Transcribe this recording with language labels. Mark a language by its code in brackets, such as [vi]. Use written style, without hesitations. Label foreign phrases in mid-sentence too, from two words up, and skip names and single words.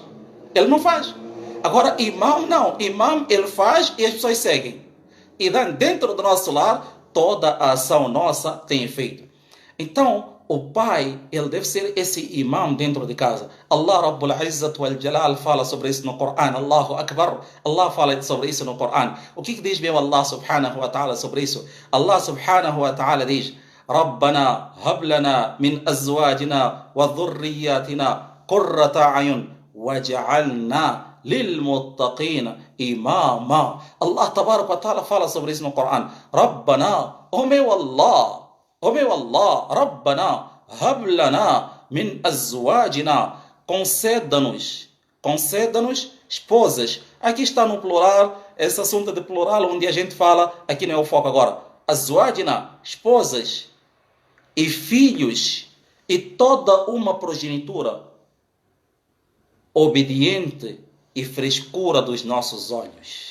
[pt] Ele não faz. Agora, imam não. Imam, ele faz e as pessoas seguem. E dentro do nosso lar, toda a ação nossa tem efeito. Então, o pai, ele deve ser esse imam dentro de casa. [ar] الله رب العزة والجلال [pt] fala sobre isso no Coran. [ar] الله أكبر. [pt] Allah fala sobre isso no Coran. O que diz meu [ar] الله سبحانه وتعالى [pt] sobre isso? [ar] الله سبحانه وتعالى diz: ربنا هب لنا من أزواجنا وذرياتنا قرة أعين واجعلنا للمتقين إماما. الله تبارك وتعالى [pt] fala sobre isso no Coran. Rabbana, o meu Allah, [ar] ربنا هب لنا من أزواجنا, [pt] conceda-nos esposas. Aqui está no plural, esse assunto de plural, onde a gente fala, aqui não é o foco agora. Azwajina, esposas, e filhos, e toda uma progenitura obediente e frescura dos nossos olhos.